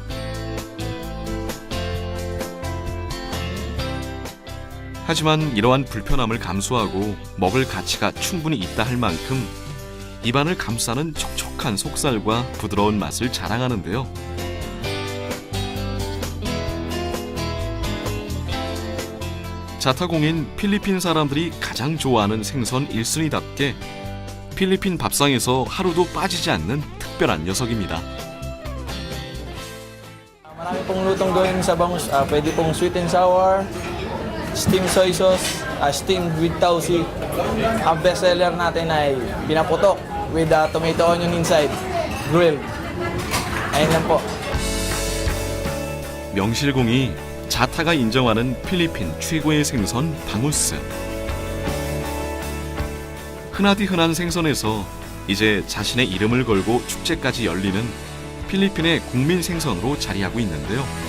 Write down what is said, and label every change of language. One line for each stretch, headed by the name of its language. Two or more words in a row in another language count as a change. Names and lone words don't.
Korean: 하지만 이러한 불편함을 감수하고 먹을 가치가 충분히 있다 할 만큼 입안을 감싸는 촉촉한 속살과 부드러운 맛을 자랑하는데요. 자타공인 필리핀 사람들이 가장 좋아하는 생선 1순위답게 필리핀 밥상에서 하루도 빠지지 않는 특별한 녀석입니다.
Filipino: Marami pong lutong gawin sa bangus. Pwede pong
English: sweet and sour, steamed soy sauce, steamed with tausi.
Filipino: Ang
English: best seller
Filipino: natin ay pinaputok
English: with tomato onion inside, grilled.
Filipino: Ayun lang po.
Korean: 명실공히 자타가 인정하는 필리핀 최고의 생선 방울수. 흔하디 흔한 생선에서 이제 자신의 이름을 걸고 축제까지 열리는 필리핀의 국민 생선으로 자리하고 있는데요.